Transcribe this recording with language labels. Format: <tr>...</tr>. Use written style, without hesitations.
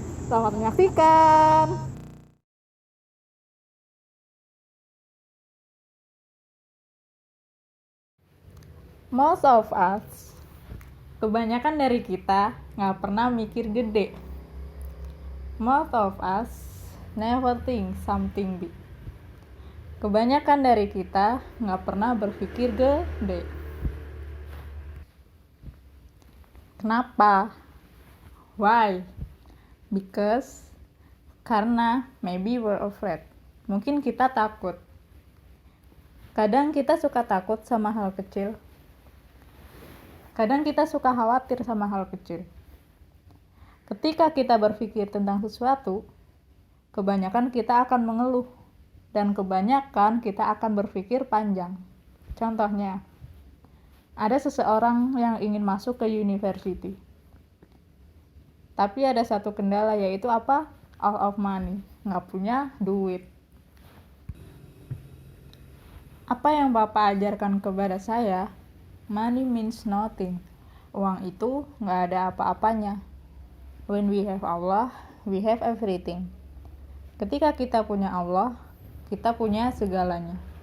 <id>Selamat menyaksikan.</id> <en>Most of us,</en> <id>kebanyakan dari kita nggak pernah mikir gede.</id> <en>Most of us never think something big.</en> <id>Kebanyakan dari kita nggak pernah berpikir gede. Kenapa?</id> <en>Why? Because,</en> <id>karena</id> <en>maybe we're afraid.</en> <id>Mungkin kita takut. Kadang kita suka takut sama hal kecil. Kadang kita suka khawatir sama hal kecil. Ketika kita berpikir tentang sesuatu, kebanyakan kita akan mengeluh, dan kebanyakan kita akan berpikir panjang. Contohnya, ada seseorang yang ingin masuk ke university. Tapi ada satu kendala, yaitu apa?</id> <en>All of money,</en> <id>nggak punya duit. Apa yang Bapak ajarkan kepada saya?</id> <en>Money means nothing.</en> <id>Uang itu nggak ada apa-apanya.</id> <en>When we have Allah, we have everything.</en> <id>Ketika kita punya Allah, kita punya segalanya.</id>